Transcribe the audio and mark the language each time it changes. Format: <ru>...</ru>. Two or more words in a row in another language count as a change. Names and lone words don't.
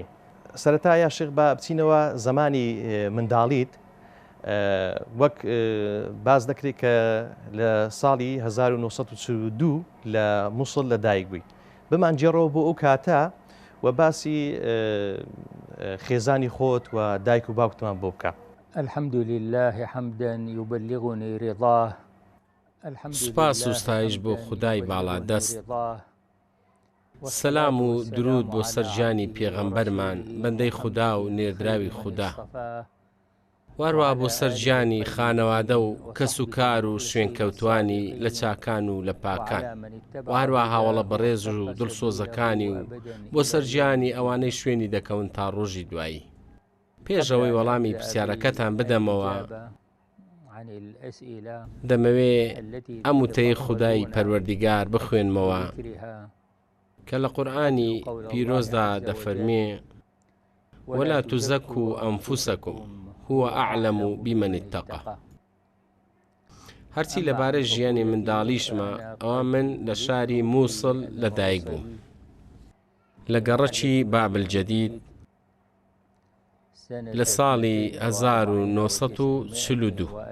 <ckb>سەرەتا یا شێخ با بچینەوە زمانی منداڵیت، وەک باز دەکرێت کە لە ساڵی 1942 لە مووسڵ لەدایک بووی. بمانجێڕەوە بۆ ئەو کاتە و باسی خێزانی خۆت و دایک و باوکتمان بۆ بکە.</ckb> <ar>الحمد لله حمدا يبلغني رضاه.</ar> <ckb>سوپاس و ستایش بۆ خودای باڵا دەست. سەلام و درود بۆ سەرجانی پێغەمبەرمان بەندەی خوددا و نێردراوی خوددا، وارووا بۆ سەرجانی خانەوادە و کەس و کار و شوێنکەوتوانی لە چاکان و لە پاکان، وارووا هاوڵە بەڕێز و دڵسۆزەکانی و بۆ سەرجانی ئەوانەی شوێنی دەکەون تا ڕۆژی دوایی. پێشەوەی وەڵامی پرسیارەکەتان بدەمەوە، دەمەوێ ئەم وتەی خودای پەروەردیگار بخوێنمەوە کە لە قورئانی پیرۆزدا دەفەرمێ</ckb> <ar>ولا تزكوا أنفسكم هو أعلم بمن اتقى.</ar> <ckb>هەرچی لەبارەی ژیانی منداڵیشمە ئەوە من لە شاری مووسڵ لەدایک بووم لە گەڕەکی بابل جەدید لە ساڵی 1942.</ckb>